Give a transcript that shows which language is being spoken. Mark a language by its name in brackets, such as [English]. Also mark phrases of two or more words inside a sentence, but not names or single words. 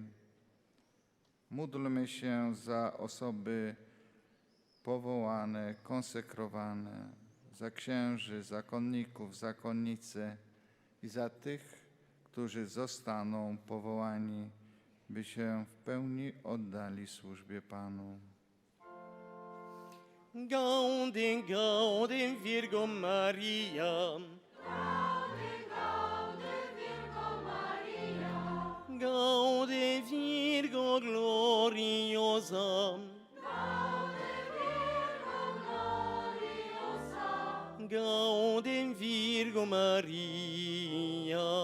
[Polish] Módlmy się za osoby powołane, konsekrowane, za księży, zakonników, zakonnice i za tych, którzy zostaną powołani, by się w pełni oddali służbie Panu. [Latin] Gaude, gaude, Virgo Maria. Gaude, Virgo gloriosa. Gaude, Virgo Maria.